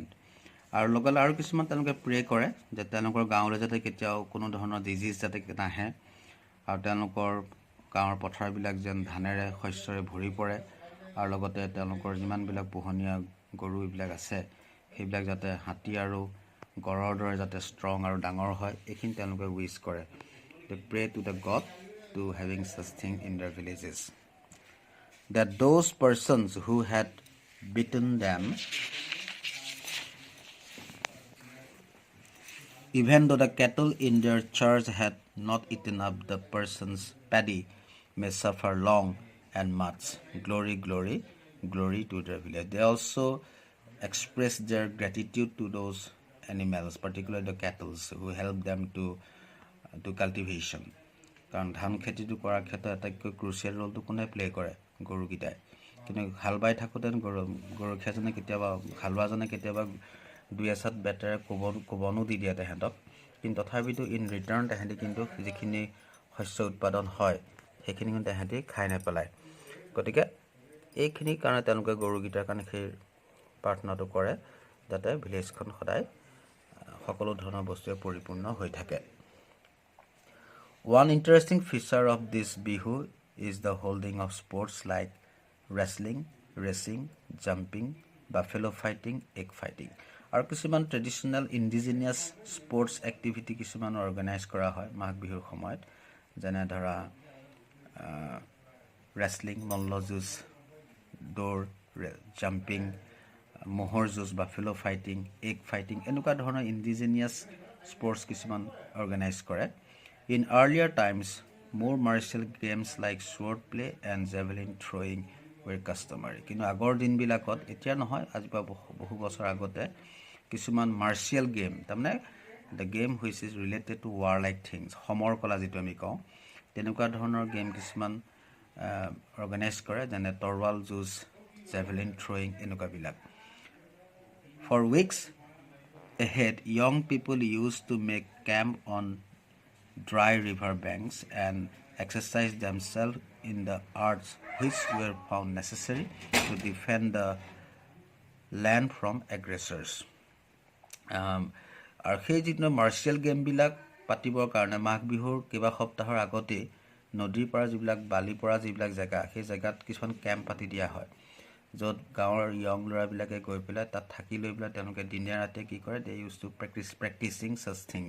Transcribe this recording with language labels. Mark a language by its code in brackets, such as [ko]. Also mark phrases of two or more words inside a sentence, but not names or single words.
[as] আৰু লগতে আৰু কিছুমান তেওঁলোকে প্ৰে কৰে যে তেওঁলোকৰ গাঁৱলৈ যাতে কেতিয়াও কোনো ধৰণৰ ডিজিজ যাতে নাহে, আৰু তেওঁলোকৰ গাঁৱৰ পথাৰবিলাক যেন ধানেৰে শস্যৰে ভৰি পৰে, আৰু লগতে তেওঁলোকৰ যিমানবিলাক পোহনীয়া গৰু এইবিলাক আছে সেইবিলাক যাতে হাতী আৰু গড়ৰ দৰে যাতে ষ্ট্ৰং আৰু ডাঙৰ হয়, এইখিনি তেওঁলোকে উইচ কৰে. [en] They pray to the God to having such thing in their villages. That those persons who had beaten them, even though the cattle in their charge had not eaten up the person's paddy, may suffer long and much. Glory, glory, glory to their village. They also express their gratitude to those animals, particularly the cattle, who help them to cultivation. [as] কাৰণ ধান খেতিটো কৰাৰ ক্ষেত্ৰত আটাইতকৈ [en] crucial roleটো [as] কোনে প্লে কৰে, গৰুকেইটাই. কিন্তু হাল বাই থাকোঁতে গৰখীয়াজনে কেতিয়াবা, হালোৱাজনে কেতিয়াবা দুই এচাত বেটেৰে কোবনো দি দিয়ে তেহেঁতক, কিন্তু তথাপিতো [en] in return [as] তেহেঁতি কিন্তু যিখিনি শস্য উৎপাদন হয় সেইখিনি কিন্তু তেহেঁতি খাই নেপেলায়. গতিকে এইখিনিৰ কাৰণে তেওঁলোকে গৰুকেইটাৰ কাৰণে সেই প্ৰাৰ্থনাটো কৰে যাতে ভিলেজখন সদায় সকলো ধৰণৰ বস্তুৱে পৰিপূৰ্ণ হৈ থাকে. [en] One interesting feature of this bihu is the holding of sports like wrestling, racing, jumping, buffalo fighting, egg fighting. [as] আৰু কিছুমান [en] traditional indigenous sports activity [as] কিছুমান অৰ্গেনাইজ কৰা হয় মাঘ বিহুৰ সময়ত, যেনে ধৰা ৰেচলিং, মল্ল যুঁজ, দৌৰ, জাম্পিং, ম'হৰ যুঁজ, [en] buffalo fighting, egg fighting, [as] এনেকুৱা ধৰণৰ [en] indigenous sports [as] কিছুমান অৰ্গেনাইজ কৰে. [en] In earlier times, more martial games like sword play and javelin throwing were customary. [as] কিন্তু আগৰ দিনবিলাকত, এতিয়া নহয়, আজি পৰা বহু বছৰ আগতে কিছুমান [en] martial game, [as] তাৰমানে [en] the game which is related to war like things, [as] সমৰ কলা যিটো আমি কওঁ, তেনেকুৱা ধৰণৰ গেম কিছুমান অৰ্গেনাইজ কৰে, যেনে তৰোৱাল যুঁজ, [en] javelin throwing, [as] এনেকুৱাবিলাক. [en] For weeks ahead, young people used to make camp on dry river banks and exercise themselves in the arts which were found necessary to defend the land from aggressors. [as] আৰু সেই যিটো [en] martial gameবিলাক [as] পাতিবৰ কাৰণে মাঘ বিহুৰ কেইবা সপ্তাহৰ আগতেই নদীৰ পৰা যিবিলাক বালিৰ পৰা যিবিলাক জেগা, সেই জেগাত কিছুমান কেম্প পাতি দিয়া হয়, য'ত গাঁৱৰ য়ং ল'ৰাবিলাকে গৈ পেলাই তাত থাকি লৈ পেলাই তেওঁলোকে দিনে ৰাতিয়ে কি কৰে, [en] they use to practicing such things.